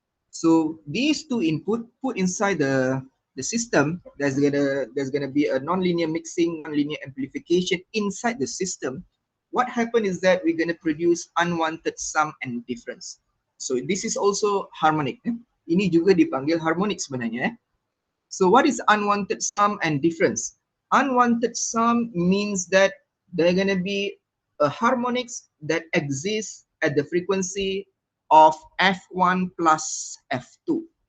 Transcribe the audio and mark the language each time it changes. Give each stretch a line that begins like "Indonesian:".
English: So these 2 input put inside the system, there's gonna be a non-linear mixing, non-linear amplification inside the system. What happen is that we're gonna produce unwanted sum and difference. So this is also harmonic.
Malay: Ini juga dipanggil harmonic sebenarnya.
English: So what is unwanted sum and difference? Unwanted sum means that they're gonna be a harmonics that exists at the frequency of F1 plus F2.